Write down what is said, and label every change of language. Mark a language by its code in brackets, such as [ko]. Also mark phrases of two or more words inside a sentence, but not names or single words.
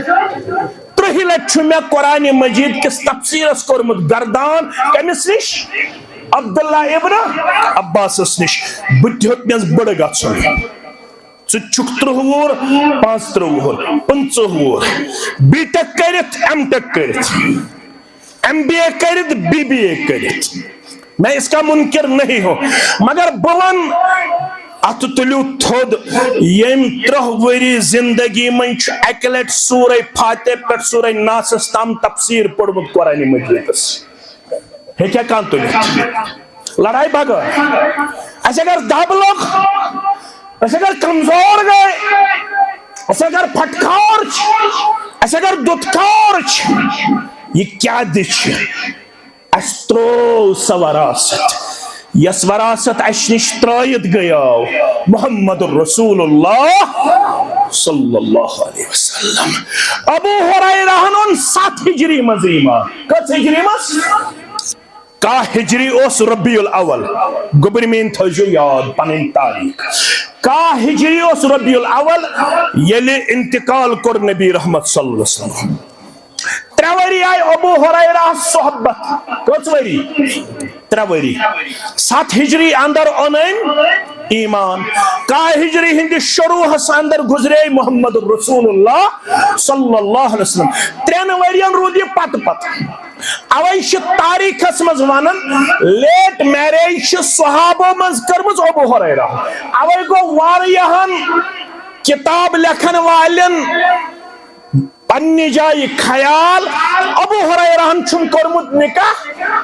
[ks] 30 لٹہِ چھُ مےٚ قرآنِ مجید کِس تفسیٖرس کوٚرمُت گردان. کٔمِس نِش؟ عبداللہ ابن عباسس نِش. بہٕ تہِ ہیوٚتنس بٕڑٕ گژھُن. ژٕ چھُکھ 30 وُہُر 35 وُہُر 50 وُہُر بی ٹیک کٔرِتھ ایم ٹیک کٔرِتھ MBA کرت BBA کرت. [ur] میں اس کا منکر نہیں ہوں مگر [ks] بہٕ وَنہٕ ات تُلِو تھوٚد ییٚمۍ 30 ؤری زندگی منٛز چھُ اکہِ لٹہِ سورہ فاتحہ پٮ۪ٹھ سورہ ناسس تام تفسیٖر پوٚرمُت قرآنِ مجیدس. ہیٚکیٛاہ کانٛہہ تُلِتھ؟ لڑائی بغٲر. اَسہِ اگر دب لوٚگ اَسہِ اگر کمزور گٔے اَسہِ اگر پھٹکار چھِ اَسہِ اگر دُتکار چھِ یہ کیا دِچھ اَسہِ ترٛوو سۄ وراثت یس وراثت اَسہِ نِش ترٲیِتھ گٔیاو محمد رسول اللہ [ar] صلی اللہ علیہ وسلم. [ks] ابو ہریرہن اوٚن 7 ہجری منٛز ایمان. کٔژ ہجری منٛز؟ 1 ہجری اوس ربیع الاول. گوٚبرِ تھٲیزیو یاد پنٕنۍ تاریخ. 1 ہجری اوس ربیع الاول ییٚلہِ انتقال کوٚر نبی رحمت [ar] صلی اللہ علیہ وسلم. [ks] 3 ؤری آئی ابو ہریرہ صحبت. کٔژ ؤری؟ 3 ؤری. 7 ہجری اندر اوٚنن ایمان. 1 ہجری ہندِ شروعس اندر گزرے محمد رسول اللہ [ar] صلی اللہ علیہ وسلم. [ks] 3 ؤرین روٗد یہِ پتہٕ پتہٕ. اوے چھِ تاریخس منٛز ونان [en] late marriage [ks] چھِ صحابو منٛز کٔرمٕژ ابو ہریرہ. اوے گوٚو واریاہن کتاب لیکھن والٮ۪ن پننہِ جایہِ خیال ابو ہریرہن چھُنہٕ کوٚرمُت نکاح.